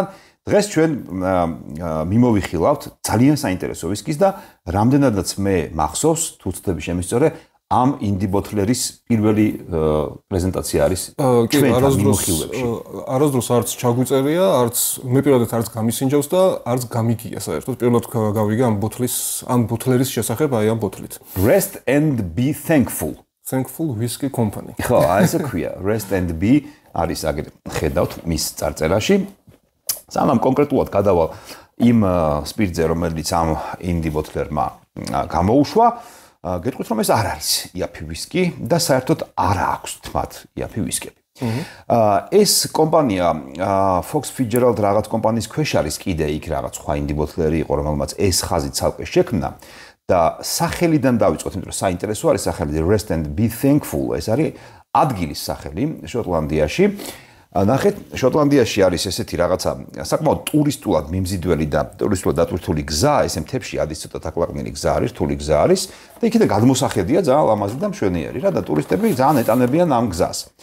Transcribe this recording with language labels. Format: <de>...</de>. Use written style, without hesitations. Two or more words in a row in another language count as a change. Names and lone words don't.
<ka>დღეს ჩვენ მიმოვიხილავთ ძალიან საინტერესო ვისკის და რამდენადაც მე მახსოვს, თუ ვცდები შემისწორე, ამ ინდი ბოთლერის პირველი პრეზენტაცია არის ჩვენთან მიმოხილვებში. არასდროს არც ჩაგვიწერია, არც მე პირადად არც გამისინჯავს და არც გამიგია საერთოდ. პირველად გავიგე ამ ბოთლერის შესახებ აი ამ ბოთლით. Rest and be thankful. Thankful Whiskey Company. ხო, ესე ქვია. Rest and be არის აგერ ხედავთ მის წარწერაში. სანამ კონკრეტულად გადავალ იმ სპირტზე, რომელიც ამ ინდი ბოთლერმა გამოუშვა, გეტყვით რომ ეს არ არის იაფი ვისკი და საერთოდ არ აქვს თმათ იაფი ვისკები. ეს კომპანია Fox Fitzgerald რაღაც კომპანიის ქვეშ არის კიდე იქ რაღაც სხვა ინდი ბოთლერი იყო, რომელმაც ეს ხაზი ცალკე შექმნა და სახელიდან დავიწყოთ, იმიტომ რომ საინტერესო არის სახელი Rest and be thankful. ეს არის ადგილის სახელი შოტლანდიაში. ნახეთ, შოტლანდიაში არის ესეთი რაღაცა საკმაოდ ტურისტულად მიმზიდველი და ტურისტულად დატვირთული გზა, ესე მთებში ადის ცოტა თაკლაკნილი გზა არის, რთული გზა არის და იქიდან გადმოსახედია ძალიან ლამაზი და მშვენიერი რა და ტურისტები ძალიან ეტანებიან ამ გზას.</ka>